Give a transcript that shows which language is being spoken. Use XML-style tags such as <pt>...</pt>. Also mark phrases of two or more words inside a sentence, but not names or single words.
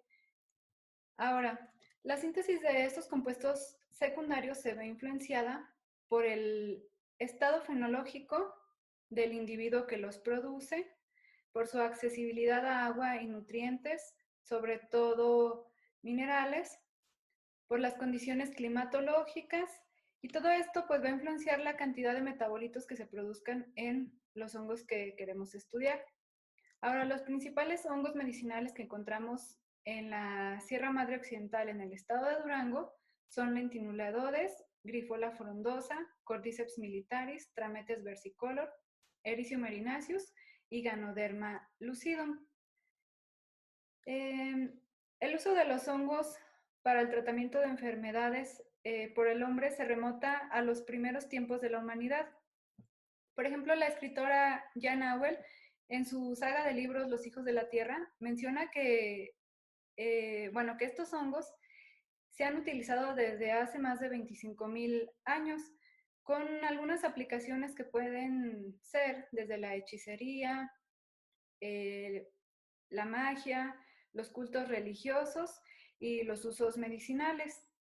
<es>Ahora, la síntesis de estos compuestos secundarios se ve influenciada por el estado fenológico del individuo que los produce, por su accesibilidad a agua y nutrientes, sobre todo minerales, por las condiciones climatológicas, y todo esto pues va a influenciar la cantidad de metabolitos que se produzcan en los hongos que queremos estudiar. Ahora, los principales hongos medicinales que encontramos en la Sierra Madre Occidental en el estado de Durango son lentinuladores, Grifola frondosa, Cordyceps militaris, Trametes versicolor, Ericium erinaceus y Ganoderma lucidum. El uso de los hongos para el tratamiento de enfermedades por el hombre se remota a los primeros tiempos de la humanidad. Por ejemplo, la escritora Jan Auel, en su saga de libros Los hijos de la tierra, menciona que, que estos hongos se han utilizado desde hace más de 25,000 años, con algunas aplicaciones que pueden ser desde la hechicería, eh, la magia, los cultos religiosos y los usos medicinales.</es>